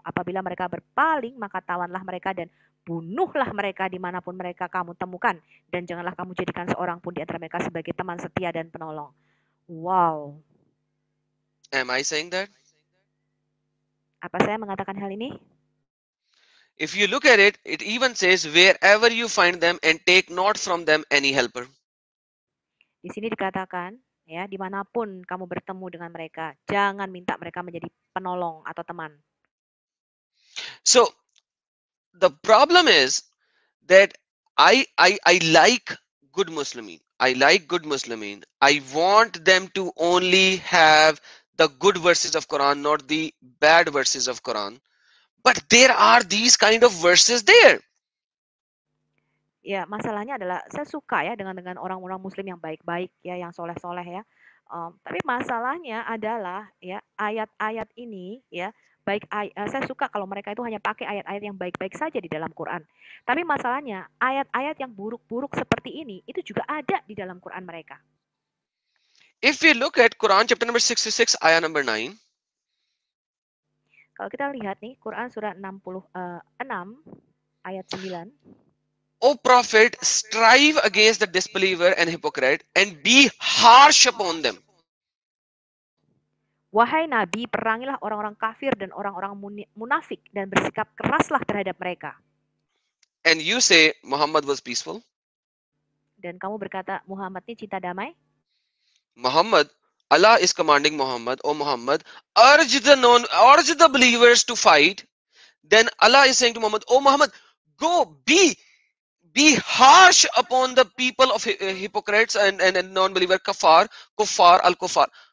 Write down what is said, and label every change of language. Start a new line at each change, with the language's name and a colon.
Indonesian: Apabila mereka berpaling, maka tawanlah mereka dan bunuhlah mereka dimanapun mereka kamu temukan. Dan janganlah kamu jadikan seorang pun di antara mereka sebagai teman setia dan penolong.
English: Wow. Am I saying that?
Indonesian: Apa saya mengatakan hal ini?
English: If you look at it, it even says, wherever you find them and take not from them any helper.
Indonesian: Di sini dikatakan, ya, dimanapun kamu bertemu dengan mereka, jangan minta mereka menjadi penolong atau teman.
English: So, the problem is that I like good Muslimin. I like good Muslimin. I want them to only have the good verses of Quran, not the bad verses of Quran. But there are these kind of verses there.
Indonesian: Ya, masalahnya adalah saya suka ya dengan orang-orang Muslim yang baik-baik ya, yang soleh-soleh ya. Tapi masalahnya adalah ya ayat-ayat ini ya saya suka kalau mereka itu hanya pakai ayat-ayat yang baik-baik saja di dalam Quran. Tapi masalahnya ayat-ayat yang buruk-buruk seperti ini itu juga ada di dalam Quran mereka.
English: If we look at Quran chapter number 66 ayat number 9.
Indonesian: Kalau kita lihat nih Quran surah 66 ayat 9.
English: O Prophet, strive against the disbeliever and hypocrite and be harsh upon them.
Indonesian: Wahai Nabi, perangilah orang-orang kafir dan orang-orang munafik dan bersikap keraslah terhadap mereka.
English: And you say Muhammad was peaceful?
Indonesian: Dan kamu berkata Muhammad ini cinta damai?
English: Muhammad, Allah is commanding Muhammad, O Muhammad, urge the believers to fight. Then Allah is saying to Muhammad, O Muhammad, go be harsh upon the people of hypocrites and non-believer kuffar, al-kuffar.